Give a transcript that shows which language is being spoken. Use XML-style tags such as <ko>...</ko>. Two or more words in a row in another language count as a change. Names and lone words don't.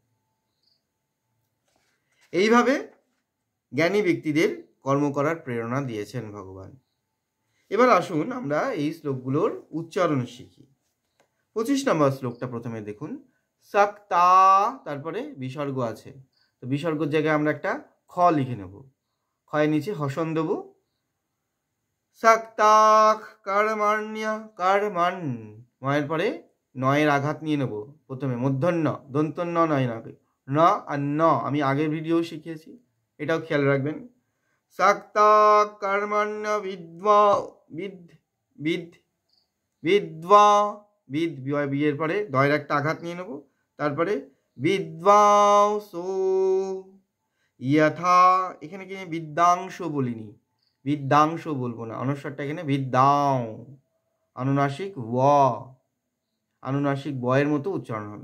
<bn>এইভাবে জ্ঞানী ব্যক্তিদের কর্ম করার প্রেরণা দিয়েছেন ভগবান। এবার আসুন আমরা এই শ্লোকগুলোর উচ্চারণ শিখি। ২৫ নম্বর শ্লোকটা প্রথমে দেখুন। सक्ता, তারপরে বিসর্গ আছে, তো বিসর্গের জায়গায় আমরা একটা খ লিখে নেব, খয়ের নিচে হসন দেব।</bn> <sa>सक्ता कर्मण्य कर्मण्,</sa> <bn>ময়ের পরে নয়ের আঘাত নিয়ে নেব প্রথমে, মূর্ধন্য দন্তন্য নয় না, ন আর ন আমি আগের ভিডিও শিখিয়েছি, এটাও খেয়াল রাখবেন।</bn> <sa>सक्ता कर्मण्य विद्वा</sa> <bn>বিদ্বা বিয়ের পরে দয়ের একটা আঘাত নিয়ে নেব, তারপরে বিদ্বাংসো যথা, এখানে কি বিদ্যাংশ বলিনি, বিদ্যাংশ বলবো না, অনুস্বারটা এখানে বিদ্যাং, আনুনাসিক আনুনাসিক বয়ের মতো উচ্চারণ হবে।</bn>